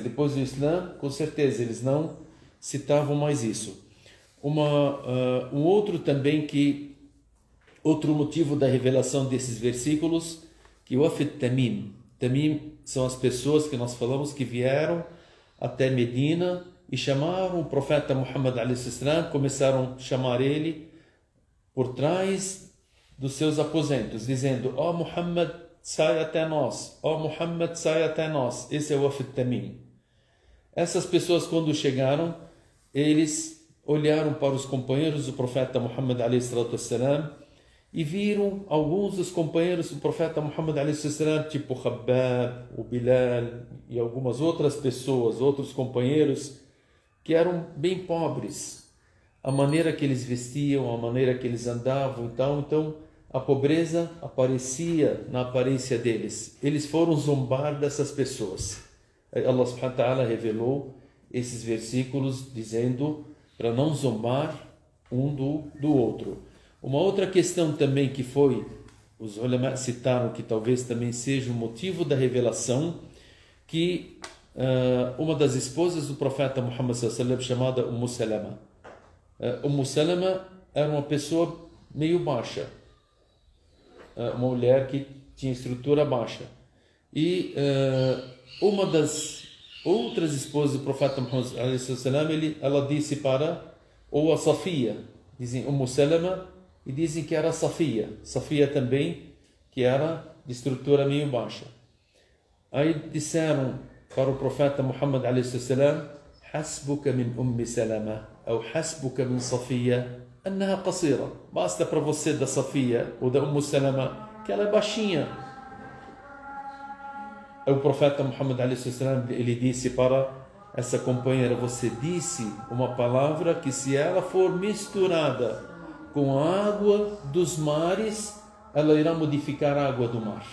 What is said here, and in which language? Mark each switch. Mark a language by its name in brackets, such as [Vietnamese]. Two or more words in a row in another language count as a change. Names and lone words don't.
[Portuguese] Depois do Islã, com certeza, eles não citavam mais isso. Um outro também outro motivo da revelação desses versículos, que o Wafd Tamim. Tamim são as pessoas que nós falamos que vieram até Medina e chamaram o profeta Muhammad [Arabic] عليه وسلم, [Portuguese] começaram a chamar ele por trás dos seus aposentos, dizendo: ó Muhammad, sai até nós, ó Muhammad, sai até nós. Esse é o Wafd Tamim. Essas pessoas, quando chegaram, eles olharam para os companheiros do profeta Muhammad [Arabic] عليه وسلم [Portuguese] e viram alguns dos companheiros do profeta Muhammad [Arabic] عليه وسلم, [Portuguese] tipo Khabbab, o Bilal e algumas outras pessoas, outros companheiros, que eram bem pobres. A maneira que eles vestiam, a maneira que eles andavam, então a pobreza aparecia na aparência deles. Eles foram zombar dessas pessoas. Allah [Arabic] سبحانه وتعالى [Portuguese] revelou esses versículos dizendo para não zombar um do outro. Uma outra questão também que os ulama citaram, que talvez também seja o motivo da revelação, que uma das esposas do profeta Muhammad [Arabic] صلى الله عليه وسلم, [Portuguese] chamada Salama. Salama era uma pessoa meio baixa, uma mulher que tinha estrutura baixa. E uma das outras esposas do profeta Muhammad [Arabic] صلى الله عليه وسلم, [Portuguese] ela disse ou a Safia, dizem Salama, e dizem que era Safia também, que era de estrutura meio baixa. Aí disseram para o profeta Muhammad [Arabic] عليه وسلم: حسبك من أم سلمة أو حسبك من صفية أنها قصيرة. [Portuguese] Basta para você da Safia ou da Salama que ela é baixinha. O profeta Muhammad ele disse para essa companheira: você disse uma palavra que, se ela for misturada com a água dos mares, ela irá modificar a água do mar.